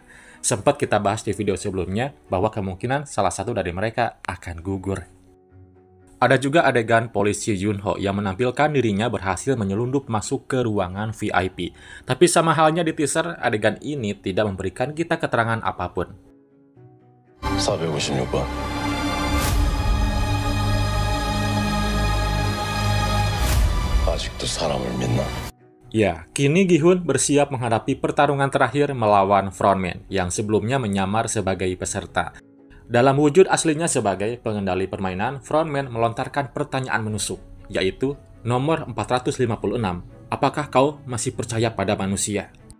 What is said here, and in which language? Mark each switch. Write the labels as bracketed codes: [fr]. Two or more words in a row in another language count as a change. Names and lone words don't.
[id] Sempat kita bahas di video sebelumnya bahwa kemungkinan salah satu dari mereka akan gugur. Ada juga adegan polisi Yunho yang menampilkan dirinya berhasil menyelundup masuk ke ruangan VIP. Tapi sama halnya di teaser, adegan ini tidak memberikan kita keterangan apapun. [ko] 456번. 아직도 사람을 믿나? [id] Ya, kini Gi-hun bersiap menghadapi pertarungan terakhir melawan frontman yang sebelumnya menyamar sebagai peserta. Dalam wujud aslinya sebagai pengendali permainan, frontman melontarkan pertanyaan menusuk, yaitu nomor 456, apakah kau masih percaya pada manusia?